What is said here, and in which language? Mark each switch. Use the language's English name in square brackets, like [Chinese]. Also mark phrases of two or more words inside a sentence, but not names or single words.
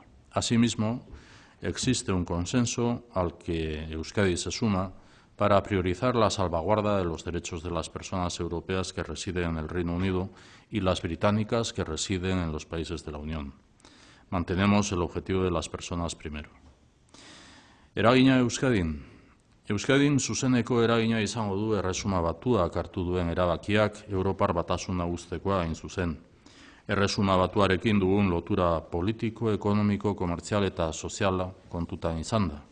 [Spanish] Asimismo, existe un consenso al que Euskadi se suma para priorizar la salvaguarda de los derechos de las personas europeas que residen en el Reino Unido y las británicas que residen en los países de la Unión. Mantenemos el objetivo de las personas primero. [Basque] Eragina Euskadin. Euskadin zuzeneko eragina izango du Erresuma Batuak hartu duen erabakiak Europar Batasuna uztekoa hain zuzen. Erresuma Batuarekin dugun lotura politiko, ekonomiko, komertzial eta soziala kontutan izan da.